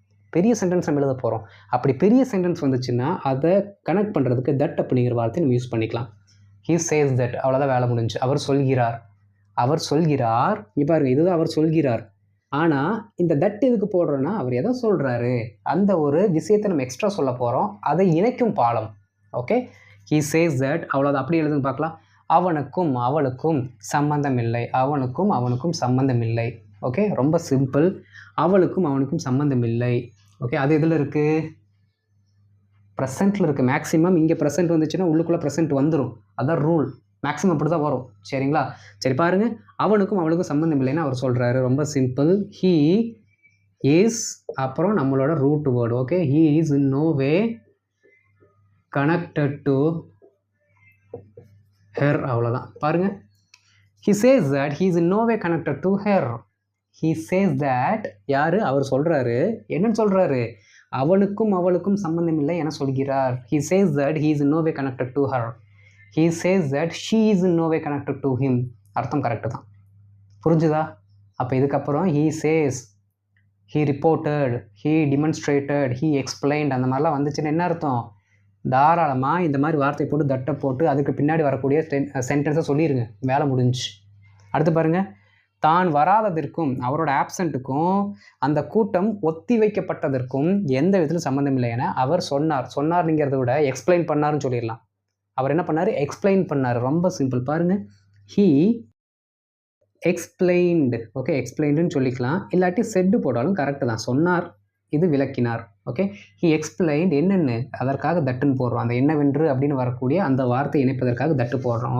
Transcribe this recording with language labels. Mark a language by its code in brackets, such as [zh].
[ta] பெரிய சென்டென்ஸ் நம்ம எழுத போகிறோம். அப்படி பெரிய சென்டென்ஸ் வந்துச்சுன்னா அதை கனெக்ட் பண்ணுறதுக்கு தட் அப்படிங்கிற வார்த்தையை நம்ம யூஸ் பண்ணிக்கலாம். [en] he says that, [ta] அவ்வளோதான், வேலை முடிஞ்சு. அவர் சொல்கிறார். அவர் சொல்கிறார். இங்கே பாருங்கள், இதுதான் அவர் சொல்கிறார். ஆனால் இந்த தட் எதுக்கு போடுறோன்னா, அவர் எதை சொல்கிறாரு அந்த ஒரு விஷயத்தை நம்ம எக்ஸ்ட்ரா சொல்ல போகிறோம். அதை இணைக்கும் பாலம். [en] okay, he says that, [ta] அவ்வளோதான். அப்படி எழுதுன்னு பார்க்கலாம். அவனுக்கும் அவளுக்கும் சம்பந்தம் இல்லை. அவனுக்கும் அவனுக்கும் சம்பந்தம் இல்லை. ஓகே, ரொம்ப சிம்பிள். அவளுக்கும் அவனுக்கும் சம்பந்தம் இல்லை. ஓகே, அது எதில் இருக்குது? ப்ரெசண்ட்டில் இருக்குது. மேக்ஸிமம் இங்கே ப்ரெசண்ட் வந்துச்சுன்னா உள்ளுக்குள்ளே ப்ரெசண்ட் வந்துடும். அதான் ரூல். மேக்ஸிமம் அப்படி தான் வரும். சரிங்களா? சரி பாருங்கள், அவனுக்கும் அவளுக்கும் சம்மந்தம் இல்லைன்னு அவர் சொல்கிறாரு. ரொம்ப சிம்பிள். [en] he is, [ta] அப்புறம் நம்மளோட root word. [en] Okay, he is in no way connected to her. [ta] அவ்வளோதான். பாருங்கள், [en] he says that he is in no way connected to her. he says that, [ta] யார்? அவர் சொல்கிறாரு. என்னன்னு சொல்கிறாரு? அவனுக்கும் அவளுக்கும் சம்பந்தம் இல்லை என சொல்கிறார். [en] he says that he is in no way connected to her. he says that she is in no way connected to him. [ta] அர்த்தம் கரெக்டு தான். புரிஞ்சுதா? அப்போ இதுக்கப்புறம் [en] he says, he reported, he demonstrated, he explained [ta] அந்த மாதிரிலாம் வந்துச்சுன்னு என்ன அர்த்தம்? தாராளமாக இந்த மாதிரி வார்த்தை போட்டு தட்டை போட்டு அதுக்கு பின்னாடி வரக்கூடிய சென்டென்ஸை சொல்லிடுங்க, வேலை முடிஞ்சு. அடுத்து பாருங்கள், தான் வராததற்கும் அவரோட ஆப்சண்ட்டுக்கும் அந்த கூட்டம் ஒத்தி வைக்கப்பட்டதற்கும் எந்த விதத்திலும் சம்மந்தம் இல்லை என அவர் சொன்னார். சொன்னார்ங்கிறத விட எக்ஸ்பிளைன் பண்ணாருன்னு சொல்லிடலாம். அவர் என்ன பண்ணார்? எக்ஸ்பிளைன் பண்ணார். ரொம்ப சிம்பிள். பாருங்கள், [en] he explained. [ta] ஓகே, எக்ஸ்பிளைண்டுன்னு சொல்லிக்கலாம். இல்லாட்டி செட்டு போட்டாலும் கரெக்டு தான். சொன்னார், இது விளக்கினார். ஓகே, [en] he explained [ta] என்னென்னு அதற்காக தட்டுன்னு போடுறோம். அந்த என்னவென்று அப்படின்னு வரக்கூடிய அந்த வார்த்தை இணைப்பதற்காக தட்டு போடுறோம்.